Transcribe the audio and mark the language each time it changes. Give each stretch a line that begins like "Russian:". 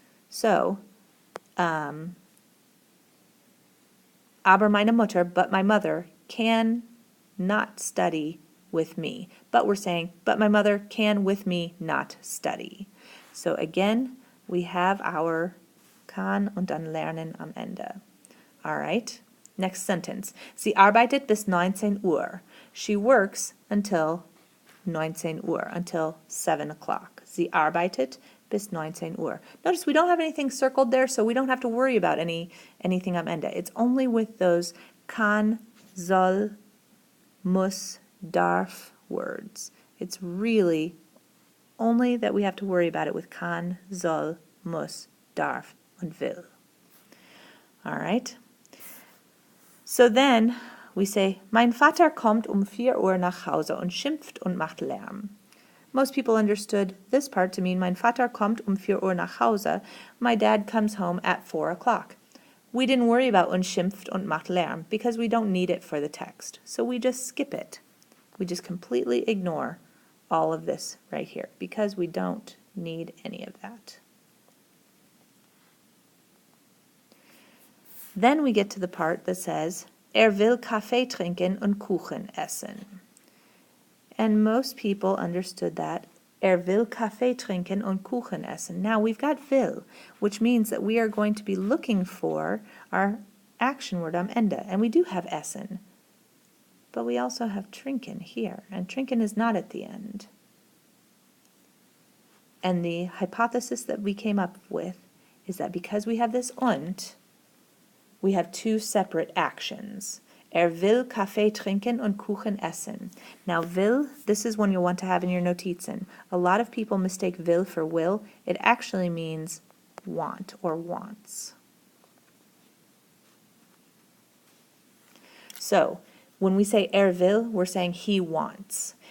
English: So,
German: aber meine Mutter,
English: but my mother, can not study with me. But we're saying, but my mother can with me not study. So again, we have our
German: kann und dann lernen am Ende.
English: All right. Next sentence.
German: Sie arbeitet bis 19 Uhr.
English: She works until 19 Uhr, until 7 o'clock.
German: Sie arbeitet bis 19 Uhr.
English: Notice we don't have anything circled there, so we don't have to worry about anything
German: am Ende.
English: It's only with those kann, soll, muss, darf words. It's really only that we have to worry about it with kann, soll, muss, darf, und will. All right. So then we say,
German: mein Vater kommt 4 Uhr nach Hause und schimpft und macht Lärm.
English: Most people understood this part to mean
German: mein Vater kommt 4 Uhr nach Hause.
English: My dad comes home at 4 o'clock. We didn't worry about
German: und schimpft und macht Lärm
English: because we don't need it for the text. So we just skip it. We just completely ignore all of this right here because we don't need any of that. Then we get to the part that says,
German: will Kaffee trinken und Kuchen essen.
English: And most people understood that,
German: will Kaffee trinken und Kuchen essen.
English: Now we've got will, which means that we are going to be looking for our action word
German: am Ende.
English: And we do have essen. But we also have trinken here, and trinken is not at the end. And the hypothesis that we came up with is that because we have this und, we have two separate actions.
German: Will Kaffee trinken und Kuchen essen.
English: Now will, this is one you'll want to have in your Notizen. A lot of people mistake will for will. It actually means want or wants. So, when we say will, we're saying he wants.